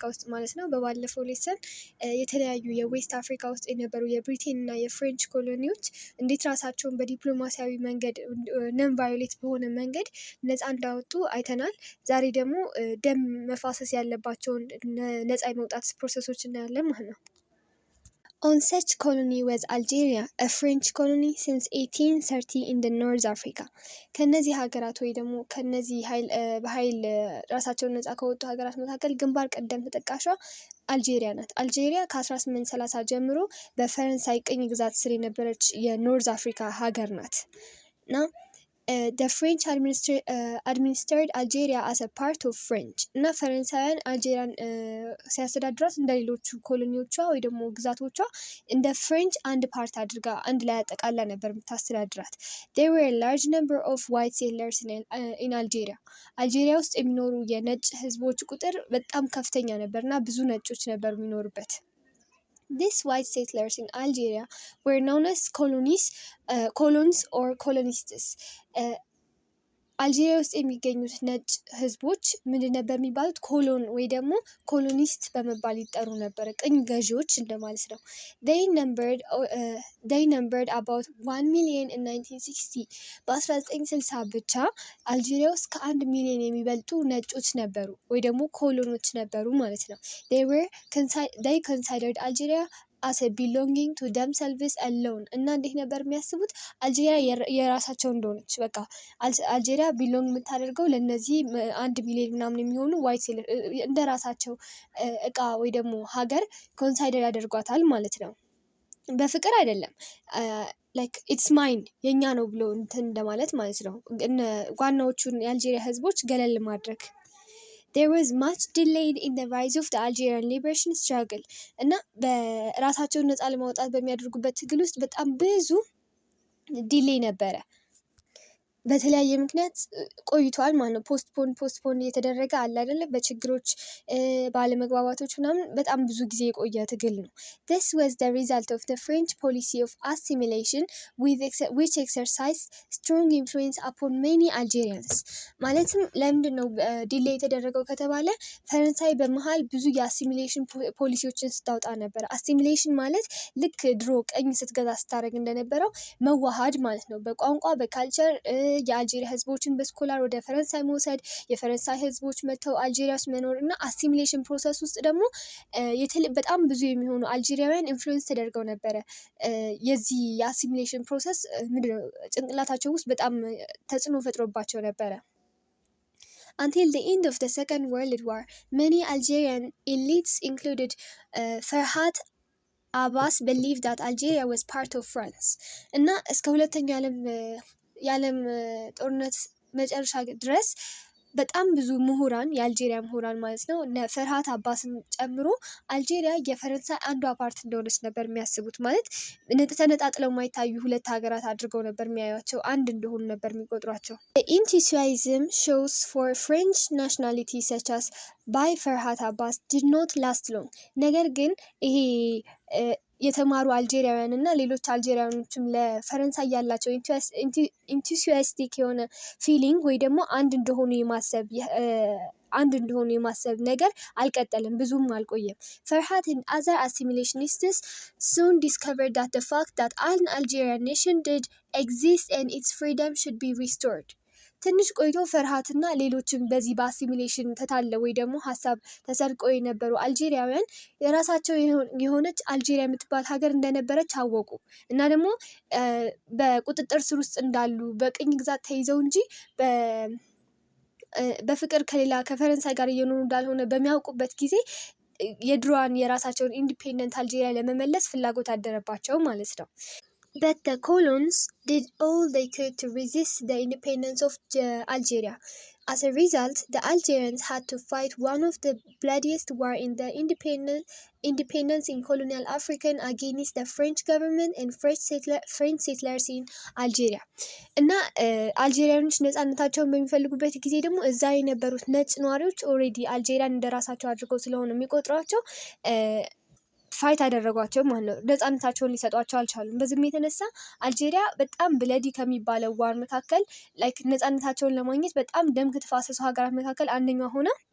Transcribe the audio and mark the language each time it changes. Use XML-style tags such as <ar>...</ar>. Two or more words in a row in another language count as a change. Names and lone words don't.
<am>ውስጥ ማለት ነው። በባለፈው ሌሰን የተለያዩ የዌስት አፍሪካ ውስጥ የነበሩ የብሪቴን እና የፍሬንች ኮሎኒዎች እንዴት ራሳቸውን በዲፕሎማሲያዊ መንገድ ነን ቫዮሌት በሆነ መንገድ ነፃ እንዳወጡ አይተናል። ዛሬ ደግሞ ደም መፋሰስ ያለባቸውን ነፃ የመውጣት ፕሮሰሶች እናያለን ማለት ነው።</am> <en>On such colony was Algeria, a French colony since 1830 in the North Africa.</en> <am>ከነዚህ ሀገራት ወይ ደግሞ ከነዚህ በኃይል ራሳቸውን ነፃ ከወጡ ሀገራት መካከል ግንባር ቀደም ተጠቃሿ አልጄሪያ ናት። አልጄሪያ ከ1830 ጀምሮ በፈረንሳይ ቅኝ ግዛት ስር የነበረች የኖርዝ አፍሪካ ሀገር ናት እና</am> <en>the French administered Algeria as a part of French</en> <am>እና ፈረንሳውያን አልጄሪያን ሲያስተዳድሯት እንደ ሌሎቹ ኮሎኒዎቿ ወይ ደግሞ ግዛቶቿ እንደ ፍሬንች አንድ ፓርት አድርጋ አንድ ላይ አጠቃላ ነበር የምታስተዳድራት።</am> <en>There were a large number of white settlers in Algeria.</en> <am>አልጄሪያ ውስጥ የሚኖሩ የነጭ ህዝቦች ቁጥር በጣም ከፍተኛ ነበር እና ብዙ ነጮች ነበር የሚኖሩበት።</am> <en>These white settlers in Algeria were known as colons or colonists.</en> <am>አልጄሪያ ውስጥ የሚገኙት ነጭ ህዝቦች ምንድን ነበር የሚባሉት? ኮሎን ወይ ደግሞ ኮሎኒስት በመባል ይጠሩ ነበር። ቅኝ ገዢዎች እንደማለት ነው።</am> <en>They numbered about 1 million in 1960.</en> <am>በ1960 ብቻ አልጄሪያ ውስጥ ከ1 ሚሊዮን የሚበልጡ ነጮች ነበሩ ወይ ደግሞ ኮሎኖች ነበሩ ማለት ነው።</am> <en>They considered Algeria as a belonging to themselves alone</en> <am>እና እንዴት ነበር የሚያስቡት? አልጄሪያ የራሳቸው እንደሆነች በቃ አልጄሪያ ቢሎንግ የምታደርገው ለነዚህ 1 ሚሊዮን ምናምን የሚሆኑ</am> <en>white settler</en> <am>እንደ ራሳቸው እቃ ወይ ደግሞ ሀገር ኮንሳይደር ያደርጓታል ማለት ነው። በፍቅር አይደለም</am> <en>like it's mine</en> <am>የኛ ነው ብሎ እንትን እንደማለት ማለት ነው። ዋናዎቹን የአልጄሪያ ህዝቦች ገለል ማድረግ።</am> <en>There was much delay in the rise of the Algerian liberation struggle</en> <am>እና በራሳቸውን ነፃ ለማውጣት በሚያደርጉበት ትግል ውስጥ በጣም ብዙ ዲሌይ ነበረ። በተለያየ ምክንያት ቆይቷል ማለት ነው። ፖስትፖን እየተደረገ አለ አይደለ? በችግሮች ባለመግባባቶች ምናምን በጣም ብዙ ጊዜ የቆየ ትግል ነው።</am> <en>This was the result of the French policy of assimilation which exercised strong influence upon many Algerians.</en> <am>ማለትም ለምንድን ነው ዲሌይ የተደረገው ከተባለ ፈረንሳይ በመሃል ብዙ የአሲሚሌሽን ፖሊሲዎችን ስታወጣ ነበር። አሲሚሌሽን ማለት ልክ ድሮ ቀኝ ስትገዛ ስታደርግ እንደነበረው መዋሃድ ማለት ነው። በቋንቋ በካልቸር የአልጄሪያ ህዝቦችን በስኮላር ወደ ፈረንሳይ መውሰድ፣ የፈረንሳይ ህዝቦች መጥተው አልጄሪያ ውስጥ መኖር እና</am> <en>assimilation process</en> <am>ውስጥ ደግሞ በጣም ብዙ የሚሆኑ አልጄሪያውያን ኢንፍሉዌንስ ተደርገው ነበረ። የዚህ የአሲሚሌሽን ፕሮሰስ ምንድነው ጭንቅላታቸው ውስጥ በጣም ተጽዕኖ ፈጥሮባቸው ነበረ።</am> <en>Until the end of the Second World War, many Algerian elites included Ferhat Abbas believed that Algeria was part of France</en> <am>እና እስከ ሁለተኛው የዓለም ጦርነት መጨረሻ ድረስ በጣም ብዙ ምሁራን የአልጄሪያ ምሁራን ማለት ነው ፈርሃት አባስን ጨምሮ አልጄሪያ የፈረንሳይ አንዷ ፓርት እንደሆነች ነበር የሚያስቡት። ማለት ተነጣጥለው የማይታዩ ሁለት ሀገራት አድርገው ነበር የሚያዩቸው፣ አንድ እንደሆኑ ነበር የሚቆጥሯቸው።</am> <en>Enthusiasm shows for French nationality such as by Ferhat Abbas did not last long.</en> <am>ነገር ግን ይሄ የተማሩ አልጄሪያውያን እና ሌሎች አልጄሪያኖችም ለፈረንሳይ ያላቸው ኢንቱሲያስቲክ የሆነ ፊሊንግ ወይ ደግሞ አንድ እንደሆኑ የማሰብ ነገር አልቀጠልም፣ ብዙም አልቆየም። ፈርሃት</am> <en>and other assimilationists soon discovered that the fact that an Algerian nation did exist and its freedom should be restored.</en> <am>ትንሽ ቆይቶ ፈርሃትና ሌሎችም በዚህ በአሲሚሌሽን ተታለው ወይ ደግሞ ሀሳብ ተሰርቀው የነበሩ አልጄሪያውያን የራሳቸው የሆነች አልጄሪያ የምትባል ሀገር እንደነበረች አወቁ እና ደግሞ በቁጥጥር ስር ውስጥ እንዳሉ በቅኝ ግዛት ተይዘው እንጂ በፍቅር ከፈረንሳይ ጋር እየኖሩ እንዳልሆነ በሚያውቁበት ጊዜ የድሮዋን የራሳቸውን ኢንዲፔንደንት አልጄሪያ ለመመለስ ፍላጎት አደረባቸው ማለት ነው።</am> <en>But the colons did all they could to resist the independence of Algeria. As a result, the Algerians had to fight one of the bloodiest wars in the independence in colonial Africa against the French government and French settlers in Algeria.</en> <am>እና አልጄሪያኖች ነፃነታቸውን በሚፈልጉበት ጊዜ ደግሞ እዛ የነበሩት ነጭ ነዋሪዎች ኦልሬዲ አልጄሪያን እንደራሳቸው አድርገው ስለሆነ የሚቆጥሯቸው ፋይት አደረጓቸው ማለት ነው። ነፃነታቸውን ሊሰጧቸው አልቻሉም። በዚህም የተነሳ አልጄሪያ በጣም ብለዲ ከሚባለው ዋር መካከል ላይክ ነፃነታቸውን ለማግኘት በጣም ደም ከተፋሰሱ ሀገራት መካከል አንደኛዋ ሆና</am>